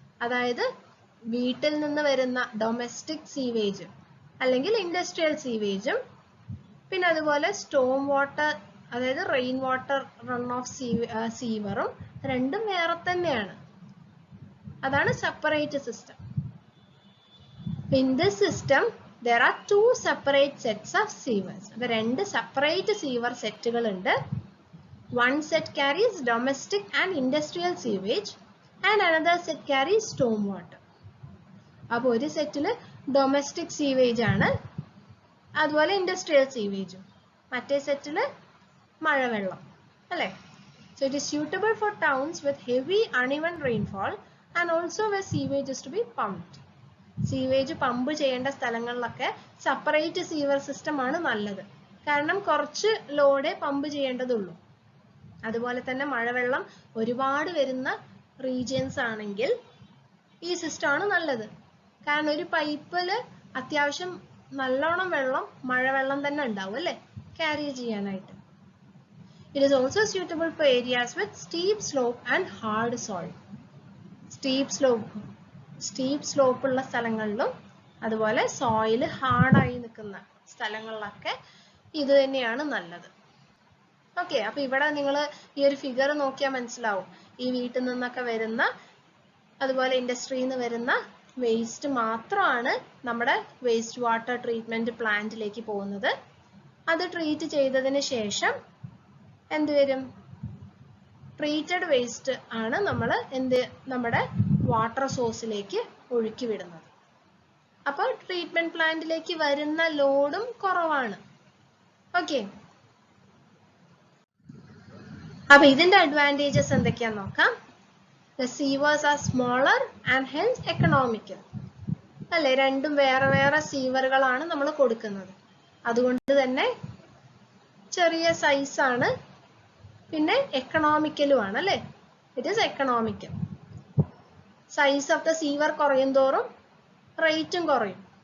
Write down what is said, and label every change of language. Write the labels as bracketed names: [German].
[Malayalam] അതായത് വീട്ടിൽ നിന്ന് വരുന്ന ഡൊമസ്റ്റിക് സീവേജ് അല്ലെങ്കിൽ ഇൻഡസ്ട്രിയൽ സീവേജും പിന്നെ അതുപോലെ സ്റ്റോം വാട്ടർ അതായത് റെയിൻ വാട്ടർ റൺ ഓഫ് സീവറും രണ്ടും വേറെ തന്നെയാണ്. അതാണ് separate system. [English] In this system there are two separate sets of sievers. [Malayalam] അപ്പോൾ രണ്ട് സെപ്പറേറ്റ് സീവർ സെറ്റുകൾ ഉണ്ട്. [English] One set carries domestic and industrial sewage and another set carries storm water. [Malayalam] അപ്പോൾ ഒരു സെറ്റിൽ ഡൊമസ്റ്റിക് സീവേജ് ആണ്, അതുപോലെ ഇൻഡസ്ട്രിയൽ സീവേജും. മറ്റേ സെറ്റിൽ മഴവെള്ളം അല്ലേ. [English] So it is suitable for towns with heavy uneven rainfall and also where sewage is to be pumped. [Malayalam] Sewage pump ചെയ്യേണ്ട സ്ഥലങ്ങളിലൊക്കെ separate sewer system ആണ് നല്ലത്, കാരണം കുറച്ച് ലോഡേ പമ്പ് ചെയ്യേണ്ടതുള്ളൂ. അതുപോലെ തന്നെ മഴവെള്ളം ഒരുപാട് വരുന്ന റീജിയൻസ് ആണെങ്കിൽ ഈ സിസ്റ്റം ആണ് നല്ലത്, കാരണം ഒരു പൈപ്പില് അത്യാവശ്യം നല്ലോണം വെള്ളം മഴവെള്ളം തന്നെ ഉണ്ടാവും അല്ലേ ക്യാരി ചെയ്യാനായിട്ട്. [English] It is also suitable for areas with steep slope and hard soil. [Malayalam] Steep slope ഉള്ള സ്ഥലങ്ങളിലും അതുപോലെ സോയിൽ ഹാർഡായി നിൽക്കുന്ന സ്ഥലങ്ങളിലൊക്കെ ഇത് തന്നെയാണ് നല്ലത്. ഓക്കെ, അപ്പൊ ഇവിടെ നിങ്ങൾ ഈ ഒരു ഫിഗർ നോക്കിയാൽ മനസ്സിലാവും. ഈ വീട്ടിൽ നിന്നൊക്കെ വരുന്ന അതുപോലെ ഇൻഡസ്ട്രിയിൽ നിന്ന് വരുന്ന വേസ്റ്റ് മാത്രമാണ് നമ്മുടെ വേസ്റ്റ് വാട്ടർ ട്രീറ്റ്മെന്റ് പ്ലാന്റിലേക്ക് പോകുന്നത്. അത് ട്രീറ്റ് ചെയ്തതിന് ശേഷം എന്ത് വരും? ട്രീറ്റഡ് വേസ്റ്റ് ആണ് നമ്മൾ നമ്മുടെ വാട്ടർ സോഴ്സിലേക്ക് ഒഴുക്കി വിടുന്നത്. അപ്പോൾ ട്രീറ്റ്മെന്റ് പ്ലാന്റിലേക്ക് വരുന്ന ലോഡും കുറവാണ്. ഓക്കെ, അപ്പൊ ഇതിന്റെ അഡ്വാൻറ്റേജസ് എന്തൊക്കെയാന്ന് നോക്കാം. [English] The sievers are smaller and hence economical. [Malayalam] അല്ലെ, രണ്ടും വേറെ വേറെ സീവറുകളാണ് നമ്മൾ കൊടുക്കുന്നത്, അതുകൊണ്ട് തന്നെ ചെറിയ സൈസ് ആണ്, പിന്നെ എക്കണോമിക്കലും ആണ് അല്ലെ. [English] It is economical. Size of the sewer [Malayalam] കുറയും തോറും റേറ്റും കുറയും.